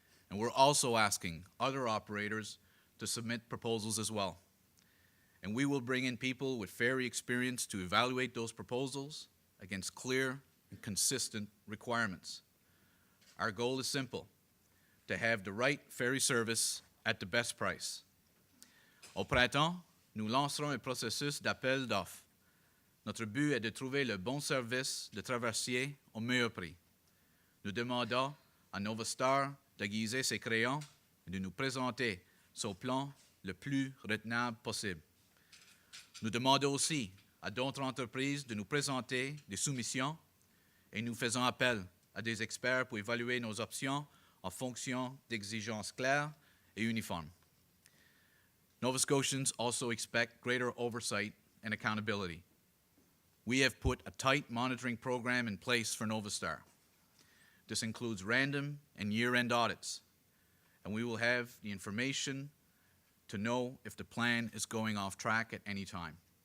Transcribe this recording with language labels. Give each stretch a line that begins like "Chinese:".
English: And we're also asking other operators to submit proposals as well. And we will bring in people with ferry experience to evaluate those proposals against clear and consistent requirements. Our goal is simple: to have the right ferry service at the best price.
French: Au printemps, nous lancerons un processus d'appel d'offres. Notre but est de trouver le bon service de traversier au meilleur prix. Nous demandons à Novastar d'aiguiser ses crayons et de nous présenter son plan le plus retenable possible. Nous demandons aussi à d'autres entreprises de nous présenter des soumissions et nous faisons appel à des experts pour évaluer nos options en fonction d'exigences claires et uniformes.
English: Nova Scotians also expect greater oversight and accountability. We have put a tight monitoring program in place for Novastar. This includes random and year-end audits, and we will have the information to know if the plan is going off track at any time.